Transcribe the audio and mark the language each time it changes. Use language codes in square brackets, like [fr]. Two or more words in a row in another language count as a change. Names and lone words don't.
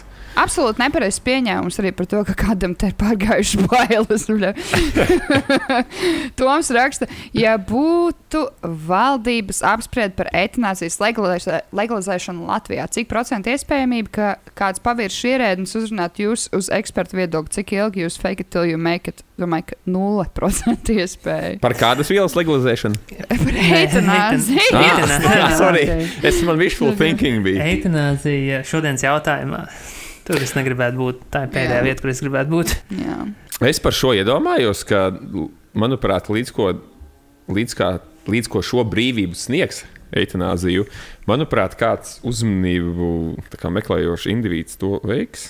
[lv] Absolūti nepareizs pieņēmums arī par to, ka kādam te ir pārgājuši bailes. Toms raksta, ja būtu valdības apspried par eitanāzijas legalizēšanu Latvijā, cik procentu iespējamība, ka kāds paviršs ierēdnis uzrunāt jūs uz ekspertu viedokli, cik ilgi jūs [en] fake it till you make it? [lv] Domāju, ka 0% iespēja. Par kādas vielas legalizēšanu? Par eitanāziju. Sorry, man [en] wishful thinking [lv] bija. Eitanāzija šodienas jautājumā. Tur es negribētu būt. Tā ir pēdējā vieta, kur es gribētu būt. Jā. Es par šo iedomājos, ka, manuprāt, līdz ko šo brīvību sniegs eitanāziju, manuprāt, kāds uzmanību meklējošs indivīds to veiks.